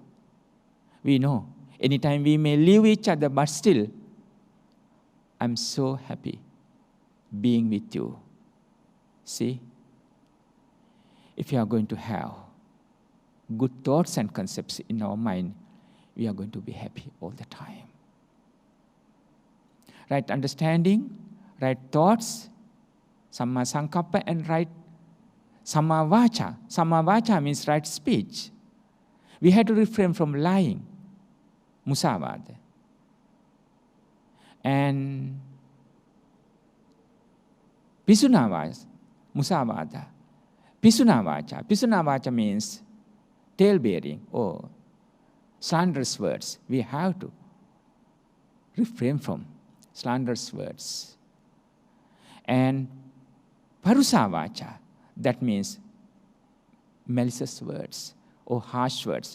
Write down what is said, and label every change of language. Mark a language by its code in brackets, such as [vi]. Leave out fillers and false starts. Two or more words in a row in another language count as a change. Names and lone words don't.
[en] We know, anytime we may leave each other, but still, I'm so happy being with you. See, if you are going to have good thoughts and concepts in our mind, we are going to be happy all the time. Right understanding, right thoughts, [pi] samma sankappa, [en] and right [pi] samma vacha. Samma vacha [en] means right speech. We have to refrain from lying, musavada. [pi] And pisunavacha, musavada. [en] Pisunavacha. Pisunavacha means tale-bearing or slanderous words. We have to refrain from slanderous words. And parusavacha, that means malicious words or harsh words.